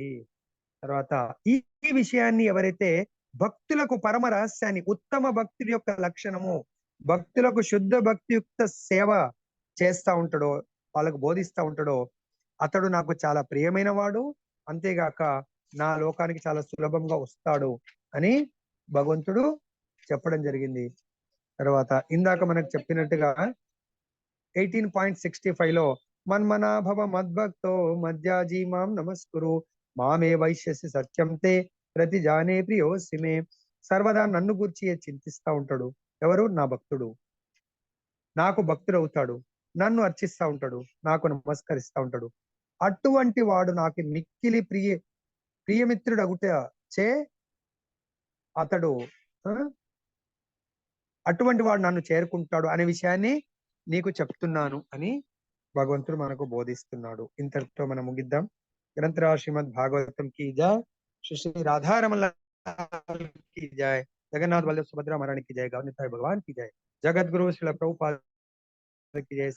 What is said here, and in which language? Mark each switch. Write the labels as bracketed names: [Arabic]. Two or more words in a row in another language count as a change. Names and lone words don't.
[Telugu] తర్వాత ఈ విషయాన్ని ఎవరైతే భక్తులకు పరమ రహస్యాన్ని, ఉత్తమ భక్తుడి యొక్క లక్షణము, భక్తులకు శుద్ధ భక్తియుక్త సేవ చేస్తా ఉంటాడో, వాళ్ళకు బోధిస్తా ఉంటాడో, అతడు నాకు చాలా ప్రియమైన వాడు, అంతేగాక నా లోకానికి చాలా సులభంగా వస్తాడు అని భగవంతుడు చెప్పడం జరిగింది. తర్వాత ఇందాక మనకు చెప్పినట్టుగా 18.65లో [Sanskrit] మన్మనాభవ మద్భక్తో మధ్యాజీ మాం నమస్కురు మామే వైశ్యసి సత్యం తే ప్రతి జానే ప్రియోసిమే. [Telugu] సర్వదా నన్ను గురించి చింతిస్తా ఉంటాడు. ఎవరు? నా భక్తుడు. నాకు భక్తుడు అవుతాడు, నన్ను అర్చిస్తా ఉంటాడు, నాకు నమస్కరిస్తా ఉంటాడు. అటువంటి వాడు నాకు మిక్కిలి ప్రియమిత్రుడు అగుట చే అతడు అటువంటి వాడు నన్ను చేరుకుంటాడు అనే విషయాన్ని నీకు చెప్తున్నాను అని భగవంతుడు మనకు బోధిస్తున్నాడు. ఇంతటితో మనం ముగిద్దాం. [Hindi] గ్రంథరాజ్ శ్రీమద్ భాగవతం की जय, श्री राधा रमन लाल की जय, जगन्नाथ बल्लभ सुभद्रा महारानी की जय, गौनिताई भगवान की जय, जगत गुरु श्रील प्रभुपाद की जय.